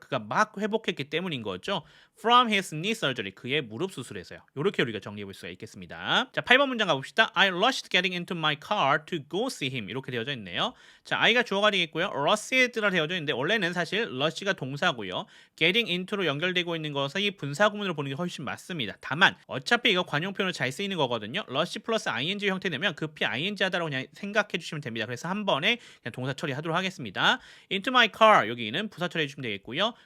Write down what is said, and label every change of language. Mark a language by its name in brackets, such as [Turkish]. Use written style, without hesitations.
[Korean] 그가 막 회복했기 때문인 거죠. [English] From his knee surgery. [Korean] 그의 무릎 수술에서요. 이렇게 우리가 정리해 볼 수가 있겠습니다. 자, 8번 문장 가봅시다. [English] I rushed getting into my car to go see him [Korean] 이렇게 되어져 있네요. 자, I가 주어가 되겠고요. rushed라 되어져 있는데 원래는 사실 rush가 동사고요. getting into로 연결되고 있는 것은 이 분사 구문으로 보는 게 훨씬 맞습니다. 다만 어차피 이거 관용표현으로 잘 쓰이는 거거든요. rush 플러스 ing 형태 되면 급히 ing 하다라고 그냥 생각해 주시면 됩니다. 그래서 한 번에 그냥 동사 처리하도록 하겠습니다. [English] into my car [Korean] 여기는 부사 처리해 주시면 되겠고요.